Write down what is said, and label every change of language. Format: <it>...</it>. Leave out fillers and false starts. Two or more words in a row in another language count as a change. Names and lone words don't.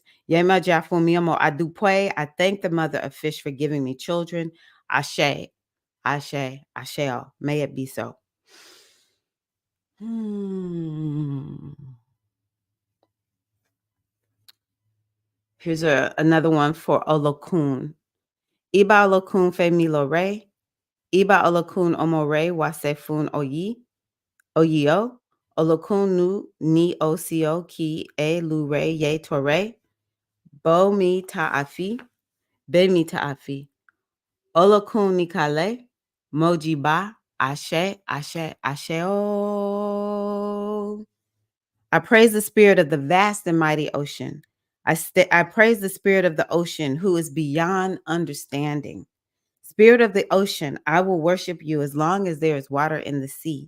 <yo>Yema Jafumiyamo Adupwe.</yo> <en>I thank the mother of fish for giving me children.</en> <yo>Ashe, Ashe, Asheo.</yo> <en>May it be so. Hmm. Here's another one for Olokun.</en> <yo>Iba Olokun fe milo re. Iba Olokun omore wasefun oyi. Oyio. Olokun nu ni osio ki e lure ye tore. Bo mi ta'afi. Be mi ta'afi. Olokun ni kale. Moji ba. Ashe, ashe, ashe. Oh.</yo> <en>I praise the spirit of the vast and mighty ocean. I praise the spirit of the ocean who is beyond understanding. Spirit of the ocean, I will worship you as long as there is water in the sea.</en>